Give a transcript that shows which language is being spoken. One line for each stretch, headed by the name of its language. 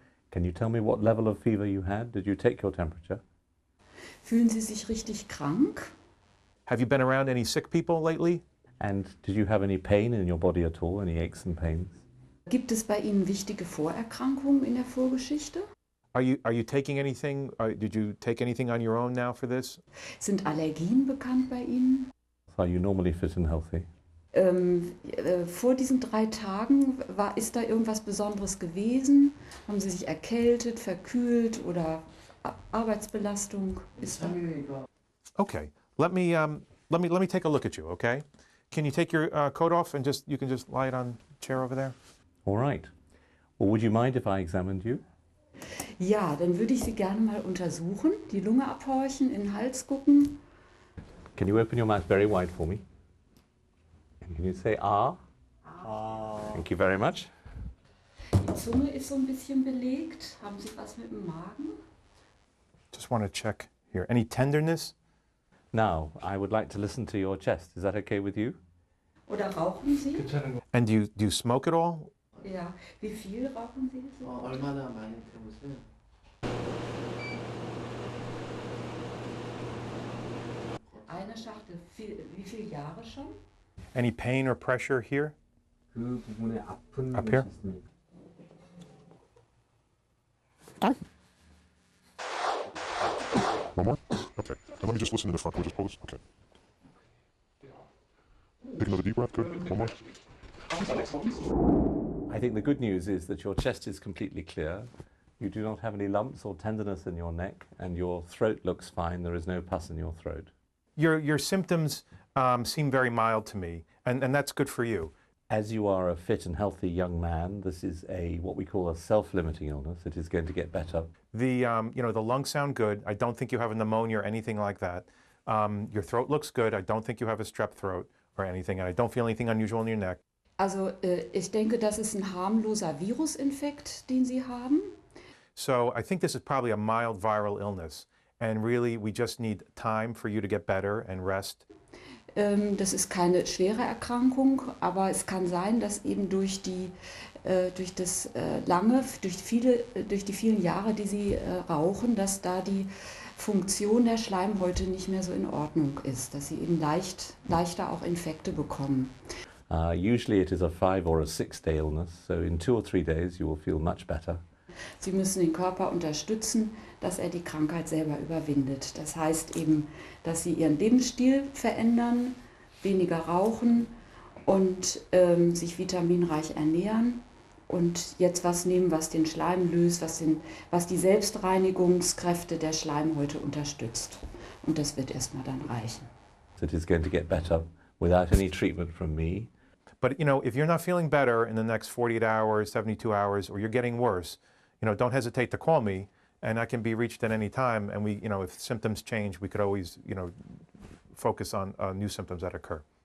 English: Can you tell me what level of fever you had? Did you take your temperature?
German: Fühlen Sie sich richtig krank?
English: Have you been around any sick people lately? And did you have any pain in your body at all? Any aches and pains?
German: Gibt es bei Ihnen wichtige Vorerkrankungen in der Vorgeschichte?
English: Are you taking anything? Did you take anything on your own now for this?
German: Sind Allergien bekannt bei Ihnen?
English: Are you normally fit and healthy?
German: Vor diesen 3 Tagen ist da irgendwas Besonderes gewesen? Haben Sie sich erkältet, verkühlt oder Arbeitsbelastung? Ist da?
English: Okay. Let me take a look at you. Okay. Can you take your coat off and you can just lie it on the chair over there? All right. Well, would you mind if I examined you?
German: Ja, dann würde ich Sie gerne mal untersuchen, die Lunge abhorchen, in den Hals gucken.
English: Can you open your mouth very wide for me? And can you say ah? Thank you very much.
German: Die Zunge ist so ein bisschen belegt. Haben Sie was mit dem Magen?
English: Just want to check here. Any tenderness? Now, I would like to listen to your chest. Is that okay with you?
German: Oder rauchen Sie?
English: And do you smoke at all?
German: Ja. Wie viel rauchen Sie? So?
Korean: 얼마나 많이 태우세요?
German: Schachtel, wie viele Jahre schon?
English: Any pain or pressure here?
Korean: 그 부분에 아픈
English: Up here?
Korean: 곳이 있습니다.
English: One more? Okay. And let me just listen to the front. Can we just pull this? Okay. Take another deep breath. Good. One more. I think the good news is that your chest is completely clear. You do not have any lumps or tenderness in your neck, and your throat looks fine. There is no pus in your throat. Your symptoms seem very mild to me, and that's good for you. As you are a fit and healthy young man, this is what we call a self-limiting illness. It is going to get better. The the lungs sound good. I don't think you have a pneumonia or anything like that. Your throat looks good. I don't think you have a strep throat or anything, and I don't feel anything unusual in your neck.
German: Also ich denke, das ist ein harmloser Virusinfekt, den Sie haben.
English: So I think this is probably a mild viral illness, and really we just need time for you to get better and rest.
German: Das ist keine schwere Erkrankung, aber es kann sein, dass eben durch die vielen Jahre, die Sie rauchen, dass da die Funktion der Schleimhäute nicht mehr so in Ordnung ist, dass Sie eben leichter auch Infekte bekommen.
English: Usually it is a 5 or a 6 day illness, so in 2 or 3 days you will feel much better.
German: Sie müssen den Körper unterstützen, dass er die Krankheit selber überwindet. Das heißt eben, dass Sie Ihren Lebensstil verändern, weniger rauchen und sich vitaminreich ernähren und jetzt was nehmen, was den Schleim löst, was die Selbstreinigungskräfte der Schleimhäute unterstützt. Und das wird erstmal dann reichen.
English: It is going to get better without any treatment from me. But if you're not feeling better in the next 48 hours, 72 hours, or you're getting worse, don't hesitate to call me, and I can be reached at any time. And we, if symptoms change, we could always, focus on new symptoms that occur.